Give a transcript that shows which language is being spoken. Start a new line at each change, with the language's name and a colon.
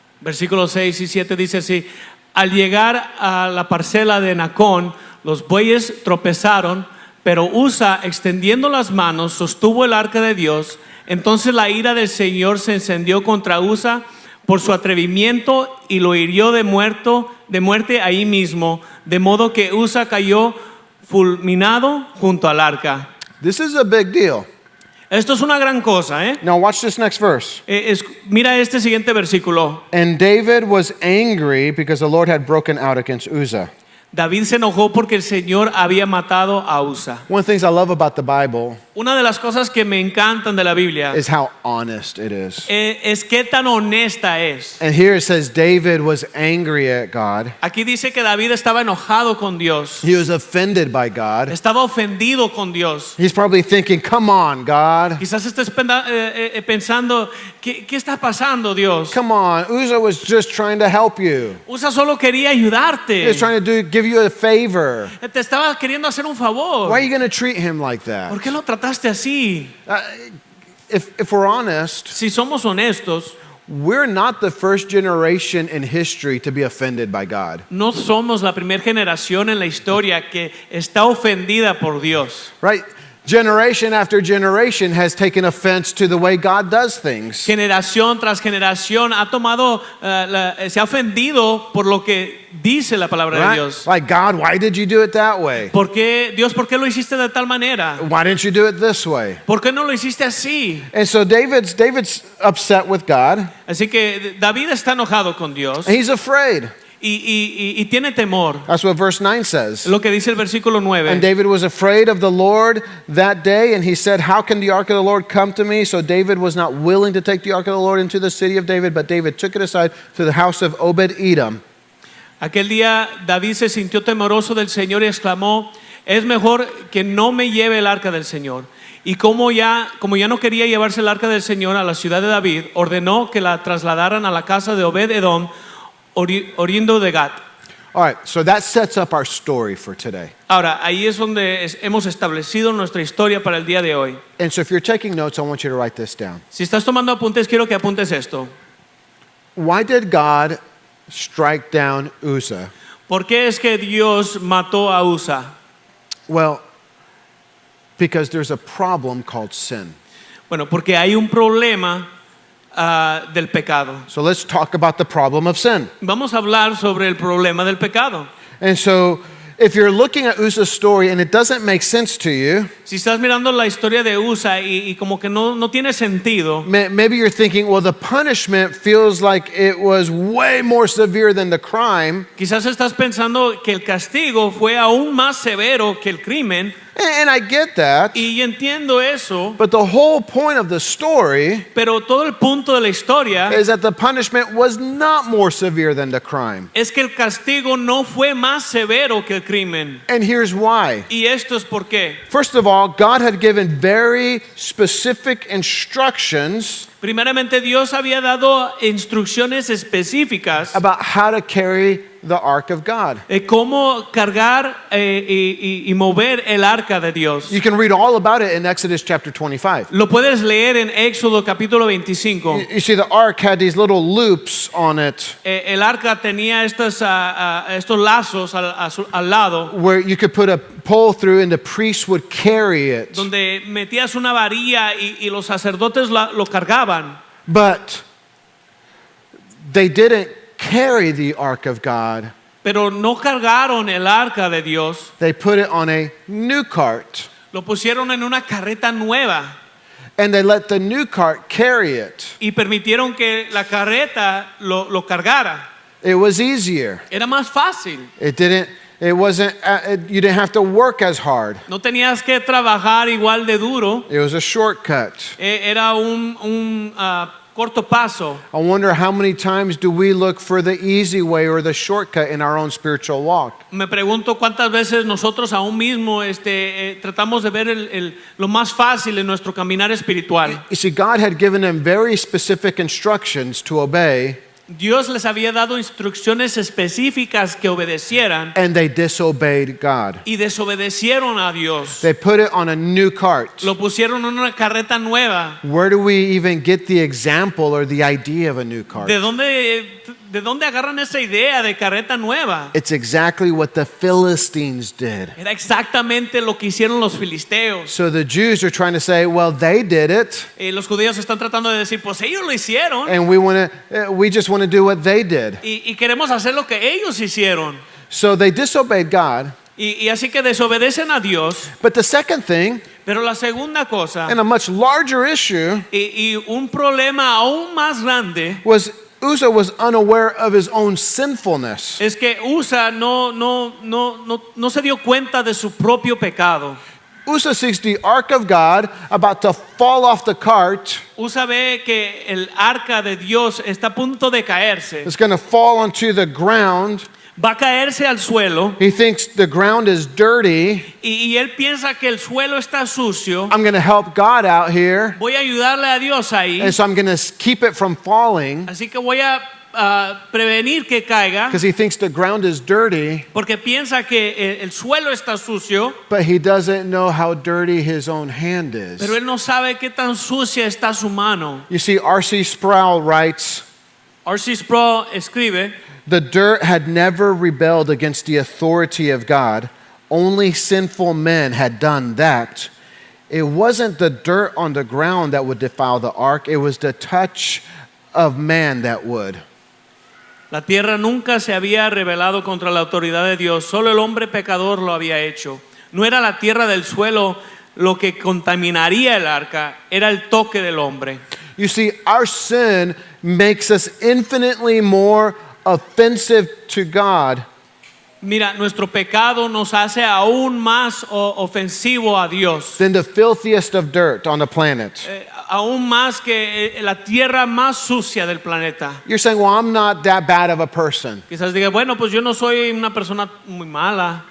Spanish: Versículos 6 y 7 dice así, al llegar a la parcela de Nacón, los bueyes tropezaron, pero Usa, extendiendo las manos, sostuvo el arca de Dios. Entonces la ira del Señor se encendió contra Usa por su atrevimiento y lo hirió de muerte ahí mismo, de modo que Usa cayó fulminado junto al arca.
English: This is a big deal.
Spanish: Esto es una gran cosa, ¿eh?
English: Now watch this next verse.
Spanish: Mira este siguiente versículo.
English: And David was angry because the Lord had broken out against Uzzah.
Spanish: David se enojó porque el Señor había matado a Usa.
English: One of the things I love about the Bible
Spanish: Una de las cosas que me encantan de la Biblia
English: is how honest it is.
Spanish: es qué tan honesta es.
English: And here it says David was angry at God.
Spanish: Aquí dice que David estaba enojado con Dios,
English: He was offended by God.
Spanish: estaba ofendido con Dios.
English: He's probably thinking, come on, God.
Spanish: Quizás estés pensando, ¿qué está pasando, Dios?
English: Come on. Uzzah was just trying to help you.
Spanish: Usa solo quería ayudarte.
English: He was trying to give you a favor.
Spanish: Te estaba queriendo hacer un favor.
English: Why are you going to treat him like
Spanish: ¿Por
English: that?
Spanish: qué lo trataste así?
English: If we're honest,
Spanish: Si somos honestos,
English: we're not the first generation in history to be offended by God.
Spanish: no somos la primera generación en la historia que está ofendida por Dios.
English: Right? Generation after generation has taken offense to the way God does things.
Spanish: Generación tras generación ha tomado, se ha ofendido por lo que dice la palabra de
English: Right?
Spanish: Dios.
English: Like, God, why did you do it that way?
Spanish: Dios, ¿por qué lo hiciste de tal manera?
English: Why didn't you do it this way?
Spanish: ¿Por qué no lo hiciste así?
English: And so David's upset with God.
Spanish: Así que David está enojado con Dios
English: And he's afraid.
Spanish: y tiene temor.
English: That's what verse 9 says.
Spanish: Lo que dice el versículo
English: And
Spanish: 9.
English: David was afraid of the Lord that day, and he said, how can the ark of the Lord come to me? So David was not willing to take the ark of the Lord into the city of David, but David took it aside to the house of Obed-Edom.
Spanish: Aquel día David se sintió temeroso del Señor y exclamó, es mejor que no me lleve el arca del Señor. Y como ya no quería llevarse el arca del Señor a la ciudad de David, ordenó que la trasladaran a la casa de Obed-Edom, oriundo de Gat.
English: All right, so that sets up our story for today.
Spanish: Ahora, ahí es donde hemos establecido nuestra historia para el día de hoy.
English: And so if you're taking notes, I want you to write this down.
Spanish: Si estás tomando apuntes, quiero que apuntes esto.
English: Why did God strike down Uzzah?
Spanish: ¿Por qué es que Dios mató a Usa?
English: Well, because there's a problem called sin.
Spanish: Bueno, porque hay un problema del pecado.
English: So let's talk about the problem of sin.
Spanish: Vamos a hablar sobre el problema del pecado.
English: And so if you're looking at Uzzah's story and it doesn't make sense to you,
Spanish: Si estás mirando la historia de Usa y como que no tiene sentido,
English: maybe you're thinking, well, the punishment feels like it was way more severe than the crime.
Spanish: quizás estás pensando que el castigo fue aún más severo que el crimen,
English: And I get that.
Spanish: y entiendo eso,
English: But the whole point of the story
Spanish: pero todo el punto de la historia
English: is that the punishment was not more severe than the crime.
Spanish: es que el castigo no fue más severo que el crimen.
English: And here's why.
Spanish: Y esto es por qué.
English: First of all, God had given very specific instructions
Spanish: Primeramente, Dios había dado instrucciones específicas
English: about how to carry the ark of God.
Spanish: de cómo cargar y mover el arca de Dios.
English: You can read all about it in Exodus chapter 25.
Spanish: Lo puedes leer en Éxodo capítulo 25.
English: You see, the ark had these little loops on it
Spanish: El arca tenía estos lazos al lado,
English: where you could put a pole through and the priest would carry it.
Spanish: donde metías una varilla y los sacerdotes lo cargaban.
English: But they didn't carry the ark of God.
Spanish: Pero no cargaron el arca de Dios,
English: They put it on a new cart.
Spanish: lo pusieron en una carreta nueva
English: And they let the new cart carry it.
Spanish: y permitieron que la carreta lo cargara.
English: It was easier.
Spanish: Era más fácil.
English: You didn't have to work as hard.
Spanish: No tenías que trabajar igual de duro.
English: It was a shortcut.
Spanish: Era un corto paso.
English: I wonder how many times do we look for the easy way or the shortcut in our own spiritual walk?
Spanish: Me pregunto cuántas veces nosotros aún mismo tratamos de ver lo más fácil en nuestro caminar espiritual.
English: You see, God had given them very specific instructions to obey,
Spanish: Dios les había dado instrucciones específicas que obedecieran
English: and they disobeyed God.
Spanish: y desobedecieron a Dios.
English: They put it on a new cart.
Spanish: Lo pusieron en una carreta nueva.
English: Where do we even get the example or the idea of a new cart?
Spanish: ¿De dónde agarran esa idea de carreta nueva?
English: It's exactly what the Philistines did.
Spanish: Era exactamente lo que hicieron los filisteos.
English: So the Jews are trying to say, well, they did it,
Spanish: Los judíos están tratando de decir, pues ellos lo hicieron
English: and we just want to do what they did.
Spanish: y queremos hacer lo que ellos hicieron.
English: So they disobeyed God.
Spanish: Y así que desobedecen a Dios.
English: But the second thing,
Spanish: Pero la segunda cosa
English: and a much larger issue,
Spanish: y un problema aún más grande
English: was Uzzah was unaware of his own sinfulness.
Spanish: es que Usa no se dio cuenta de su propio pecado.
English: Uzzah sees the ark of God about to fall off the cart.
Spanish: Usa ve que el arca de Dios está a punto de caerse.
English: It's going to fall onto the ground.
Spanish: Va a caerse al suelo
English: He thinks the ground is dirty.
Spanish: y él piensa que el suelo está sucio.
English: I'm going to help God out here.
Spanish: Voy a ayudarle a Dios ahí.
English: And so I'm going to keep it from falling
Spanish: Así que voy a prevenir que caiga
English: because he thinks the ground is dirty,
Spanish: porque piensa que el suelo está sucio,
English: but he doesn't know how dirty his own hand is.
Spanish: pero él no sabe qué tan sucia está su mano.
English: You see, R.C. Sproul writes,
Spanish: R.C. Sproul escribe,
English: the dirt had never rebelled against the authority of God. Only sinful men had done that. It wasn't the dirt on the ground that would defile the ark. It was the touch of man that would.
Spanish: la tierra nunca se había rebelado contra la autoridad de Dios, solo el hombre pecador lo había hecho. No era la tierra del suelo lo que contaminaría el arca, era el toque del hombre.
English: You see, our sin makes us infinitely more offensive to God
Spanish: Mira, nuestro pecado nos hace aún más ofensivo a Dios.
English: than the filthiest of dirt on the planet.
Spanish: Aún más que la tierra más sucia del planeta.
English: You're saying, well, I'm not that bad of a person.
Spanish: Quizás diga, bueno, pues yo no soy una persona muy mala.